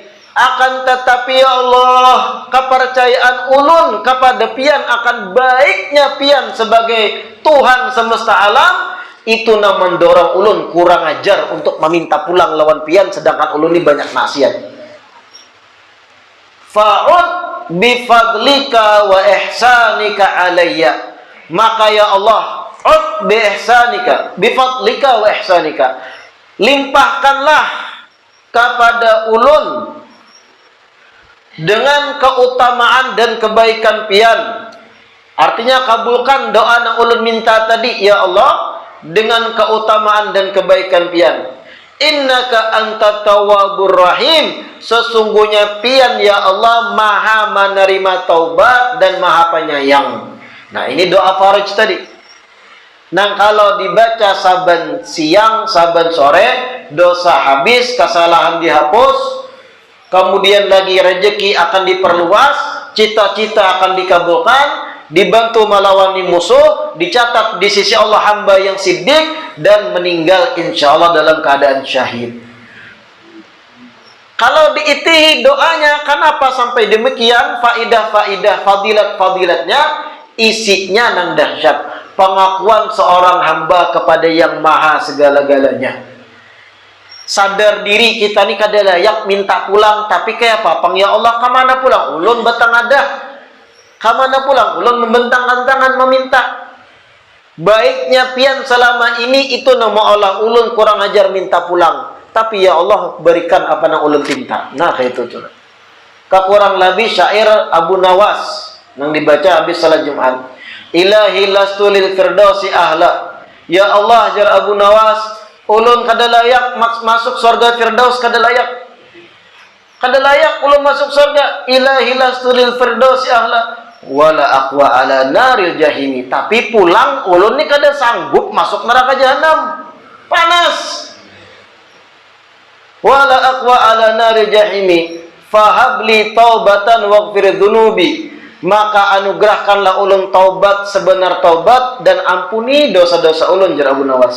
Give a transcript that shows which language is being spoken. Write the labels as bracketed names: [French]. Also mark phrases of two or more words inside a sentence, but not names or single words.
[Banjar] Akan tetapi ya Allah, kepercayaan ulun kepada pian akan baiknya pian sebagai Tuhan semesta alam, itu yang mendorong ulun kurang ajar untuk meminta pulang lawan pian, sedangkan ulun ini banyak maksiat. [Arabic] فعد بفضلك وإحسانك علي. [Banjar] Maka ya Allah, [Arabic] عد بإحسانك، بفضلك وإحسانك, [Banjar] limpahkanlah kepada ulun dengan keutamaan dan kebaikan pian. Artinya kabulkan doa yang ulun minta tadi, ya Allah, dengan keutamaan dan kebaikan pian. [Arabic] إنك أنت التواب الرحيم. [Banjar] Sesungguhnya pian ya Allah maha menerima taubat dan maha penyayang. Nah, ini doa faraj tadi. Nah, kalau dibaca saban siang, saban sore, dosa habis, kesalahan dihapus, kemudian lagi rezeki akan diperluas, cita-cita akan dikabulkan, dibantu melawani musuh, dicatat di sisi Allah hamba yang siddiq, dan meninggal [Arabic] إن شاء الله [Banjar] dalam keadaan syahid. Kalau diitihi doanya, kenapa sampai demikian? Faidah-faidah, fadilat-fadilatnya, isinya nang dahsyat. Pengakuan seorang hamba kepada yang maha segala-galanya. Sadar diri kita ni kada layak minta pulang, tapi kayak apa? Pang ya Allah, kemana pulang? Ulun batang ada. Kemana pulang? Ulun membentangkan tangan meminta. Baiknya pian selama ini itu nama Allah, ulun kurang ajar minta pulang. Tapi ya Allah berikan apa yang ulun minta. Nah kayak itu tuh. Kurang lebih syair Abu Nawas yang dibaca habis salat Jumat. [Arabic] إلهي لست للفردوس أهلا. [Banjar] Ya Allah jar Abu Nawas, ulun kada layak masuk surga Firdaus, kada layak. Kada layak ulun masuk surga. [Arabic] إلهي لست للفردوس أهلا. ولا أقوى على نار الجحيم. [Banjar] Tapi pulang ulun ni kada sanggup masuk neraka jahanam. Panas. [Arabic] ولا أقوى على نار الجحيم. فهب لي توبة واغفر ذنوبي. [Banjar] Maka anugerahkanlah ulun taubat sebenar taubat dan ampuni dosa-dosa ulun jar Abu Nawas.